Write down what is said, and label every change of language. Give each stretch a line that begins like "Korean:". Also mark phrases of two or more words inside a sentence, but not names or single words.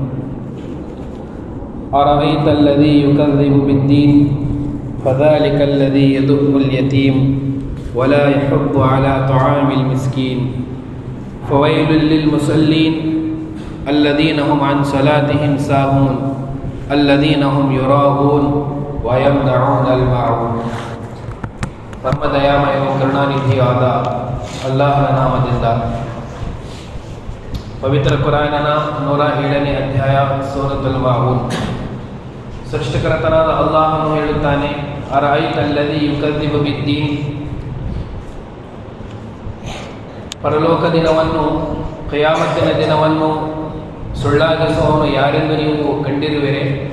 Arabic: أرأيت الذي يكذب بالدين فذلك الذي يدع اليتيم ولا يحض على طعام المسكين فويل للمصلين الذين هم عن صلاتهم ساهون الذين هم يراءون ويمنعون الماعون.
Kannada: ನಮ್ಮ ದಯಾಮಯ ಕರುಣಾನಿಧಿಯಾದ ಅಲ್ಲಾಹನ ನಾಮದಿಂದ ಪವಿತ್ರ ಕುರಾನಿನ 107ನೇ ಅಧ್ಯಾಯ ಸೂರತುಲ್ ಮಾಊನ್. ಸೃಷ್ಟಿಕರ್ತನಾದ ಅಲ್ಲಾಹನು ಹೇಳುತ್ತಾನೆ,
Arabic: أرأيت الذي يكذب بالدين,
Kannada: ಪರಲೋಕ ದಿನವನ್ನು, ಕಿಯಾಮತ್ತಿನ ದಿನವನ್ನು ಸುಳ್ಳಾಗಿಸುವವನು ಯಾರೆಂದು ನೀವು ಕಂಡಿರುವಿರೆ.